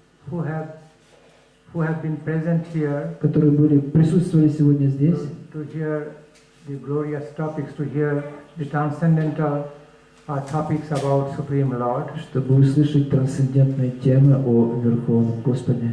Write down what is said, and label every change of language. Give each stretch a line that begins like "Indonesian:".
English: who have been present here,
Russian: которые присутствовали сегодня здесь,
English: to hear the glorious topics, to hear the transcendental topics about Supreme Lord.
Russian: чтобы услышать трансцендентные темы о Верховном Господе.